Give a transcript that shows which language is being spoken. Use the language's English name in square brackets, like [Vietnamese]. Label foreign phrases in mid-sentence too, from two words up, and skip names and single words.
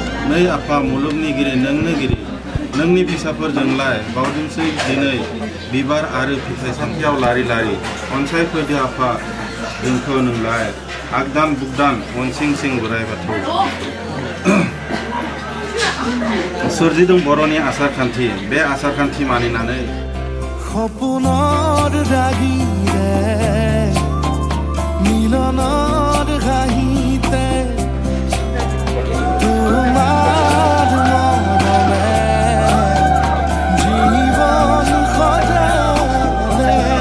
[Bodo] नै आफा मुलुगनि गिरि नोंनो गिरि नोंनि फिसाफोरजोंलाय बावदोंसै दिनै बिबार आरो फिथाइ सामथायाव लारि लारि अनसायफैदो आफा जोंखौ नोंलाय आगदान बुगदान अनसिं सिं बोराइ बाथौ सोरजिदों बर'नि आसारखान्थि बे आसारखान्थि मानिनानै [Assamese] সপোনৰ ৰাগিৰে মিলনৰ হাঁহিতে তোমাৰ মৰমে জীৱন সজালে